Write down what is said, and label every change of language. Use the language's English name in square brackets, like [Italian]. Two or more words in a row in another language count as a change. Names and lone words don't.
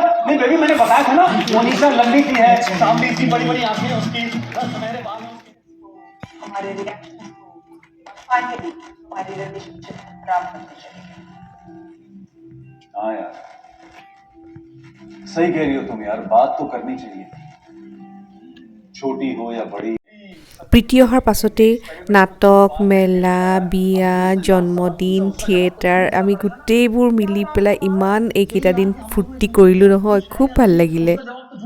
[Hindi] नहीं बेबी, मैंने बताया था ना, ओनिशा लंबी सी है, सामने सी बड़ी बड़ी आंखें उसकी, सुनहरे बाल हैं उसके। हमारे [English] reaction finally [Hindi] हमारी रिलेशनशिप खराब करते चलेंगे। हाँ यार, सही कह रही हो तुम यार, बात तो करनी चाहिए, छोटी हो या बड़ी। [Assamese] প্ৰীতি অহাৰ পাছতেই নাটক, মেলা, বিয়া, জন্মদিন, থিয়েটাৰ, আমি গোটেইবোৰ মিলি পেলাই ইমান এইকেইটা দিন ফূৰ্তি কৰিলোঁ নহয়, খুব ভাল লাগিলে।